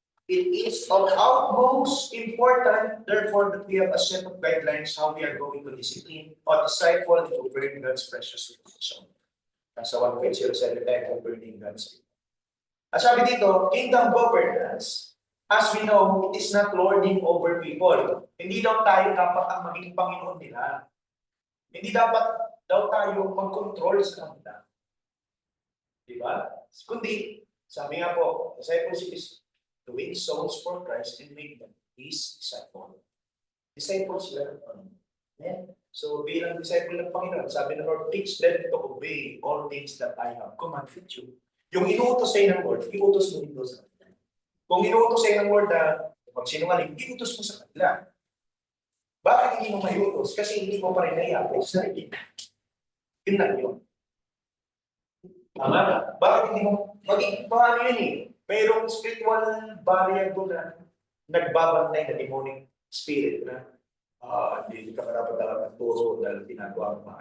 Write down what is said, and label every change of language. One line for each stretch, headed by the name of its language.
English: It is of utmost important, therefore, that we have a set of guidelines how we are going to discipline or disciple and govern God's precious possession.
Filipino: Nasa 1.07 tayo
English: governing God's people.
Filipino: At sabi dito,
English: kingdom governance, as we know, it is not lording over people.
Filipino: Hindi daw tayo dapat ang maging Panginoon nila. Hindi dapat daw tayo mag-control sa kanila. Diba? Kundi, sabi nga po,
English: discipleship is to win souls for Christ and make them His disciple.
Filipino: Disciples sila.
English: Yeah.
Filipino: So, bilang disciple ng Panginoon, sabi ng Lord,
English: teach them to obey all things that I have commanded you.
Filipino: Yung inuutos sa'yo ng Lord, iutos mo dito sa kanila. Kung inuutos sa'yo ng Lord na magsinungaling, iutos mo sa kanila. Bakit hindi mo maiutos? Kasi hindi mo pa rin naiapos sa sarili. Yun lang yun. Tama na. Bakit hindi mo maging paano yun eh? Mayroong spiritual barrier doon na nagbabantay na demonic spirit na hindi ka dapat talaga magturo dahil ginagawa mo.